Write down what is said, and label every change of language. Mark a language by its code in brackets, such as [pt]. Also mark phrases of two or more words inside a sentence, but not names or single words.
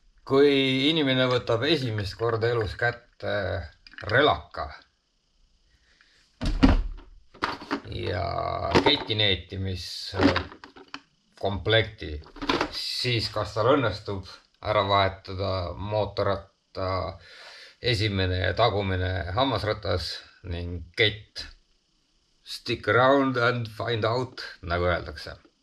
[et] Kui inimene võtab esimest korda elus kätte relaka ja ketineetimiskomplekti, siis kas tal õnnestub ära vahetada mootorratta esimene ja tagumine hammasratas ning kett. [en] Stick around and find out, [et] nagu öeldakse.